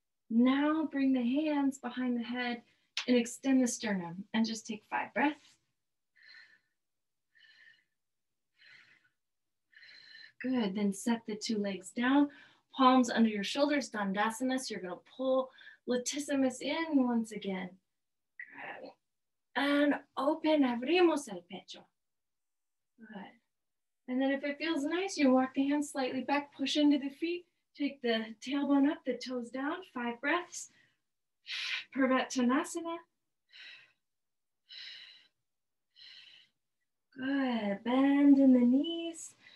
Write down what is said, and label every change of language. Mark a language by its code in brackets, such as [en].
[en] Now bring the hands behind the head and extend the sternum. And just take 5 breaths. Good. Then set the 2 legs down. Palms under your shoulders, Dandasana. So you're going to pull latissimus in once again. Good. And open, [es] abrimos el pecho. [en] Good. And then if it feels nice, you walk the hands slightly back, push into the feet. Take the tailbone up, the toes down. 5 breaths. Purvattanasana. Good. Bend in the knees.